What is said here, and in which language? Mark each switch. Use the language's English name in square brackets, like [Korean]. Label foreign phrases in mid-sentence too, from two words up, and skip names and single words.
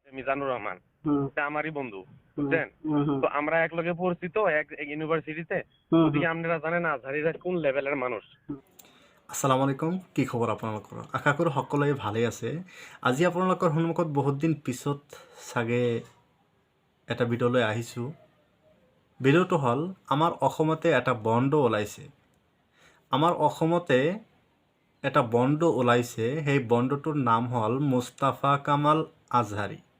[Bangla] মিজানুর রহমান, হুম এটা আমারই বন্ধু, হুম বুঝছেন? হুম হুম তো আমরা এক লগে পড়ছি তো এক এক ইউনিভার্সিটিতে। হুম ওদিকে আপনারা জানেন আজহারিরা কোন লেভেলের মানুষ। [Arabic] السلام عليكم, [Assamese] কি খবৰ আপোনালোকৰ? আশা কৰোঁ সকলোৱে ভালেই আছে। আজি আপোনালোকৰ সন্মুখত বহুত দিন পিছত চাগে এটা ভিডিঅ'লৈ আহিছোঁ। ভিডিঅ'টো হ'ল আমাৰ অসমতে এটা বণ্ড ওলাইছে। আমাৰ অসমতে এটা বণ্ড ওলাইছে, সেই বণ্ডটোৰ নাম হ'ল মুস্তাফা কামাল আজহাৰী।